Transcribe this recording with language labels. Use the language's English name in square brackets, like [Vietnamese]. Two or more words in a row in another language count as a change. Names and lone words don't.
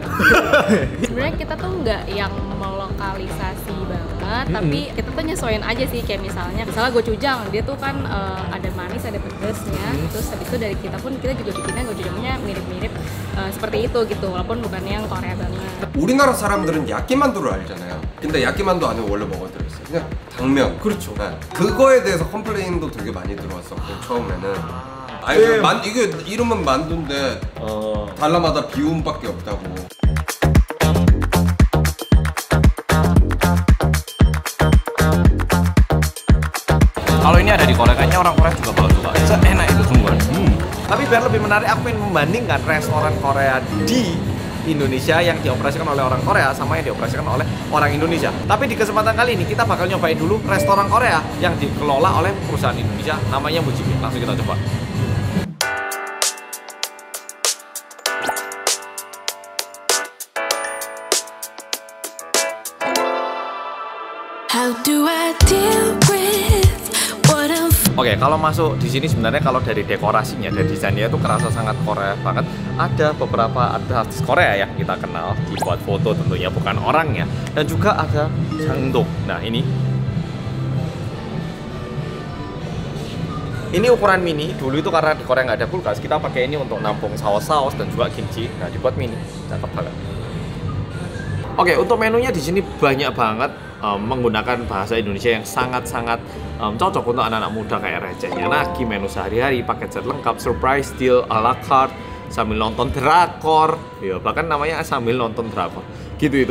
[Indonesian] Sebenarnya kita tuh nggak yang melokalisasi banget, tapi kita tuh nyesuaiin aja sih. Kayak misalnya gochujang, dia tuh kan ada manis, ada pedesnya. Terus habis itu dari kita pun kita juga bikinnya gochujangnya mirip-mirip seperti itu gitu, walaupun bukan yang Korea banget. [Korean] 우리나라 사람들은 야끼만두를 알잖아요. 근데 야끼만두 안에 원래 뭐가 들어있어요? 그냥 당면. 그렇죠. 네. 그거에 대해서 컴플레인도 되게 많이 들어왔었고 처음에는. 아니 이게 이름은 만두인데 달라마다 비움밖에 없다고. [Indonesian] Kalau ini ada di Korea, kayaknya orang Korea juga bakal suka. Enak itu semua. Tapi biar lebih menarik, aku ingin membandingkan restoran Korea di Indonesia yang dioperasikan oleh orang Korea sama yang dioperasikan oleh orang Indonesia. Tapi di kesempatan kali ini kita bakal nyobain dulu restoran Korea yang dikelola oleh perusahaan Indonesia, namanya Mujimi. Langsung kita coba. [English] How do I deal with what I'm... [Indonesian] Oke, kalau masuk di sini sebenarnya kalau dari dekorasinya, dari desainnya itu kerasa sangat Korea banget. Ada beberapa artis Korea yang kita kenal, dibuat foto tentunya bukan orangnya, dan juga ada Jangdok. Nah ini ukuran mini. Dulu itu karena di Korea nggak ada kulkas, kita pakai ini untuk nampung saus-saus dan juga kimchi. Nah dibuat mini, cakep banget. Oke, untuk menunya di sini banyak banget. Menggunakan bahasa Indonesia yang sangat-sangat cocok untuk anak-anak muda, kayak recehnya nagi, menu sehari-hari, paket set lengkap, [English] surprise deal, a la carte, [Indonesian] sambil nonton drakor, ya bahkan namanya sambil nonton drakor, gitu itu.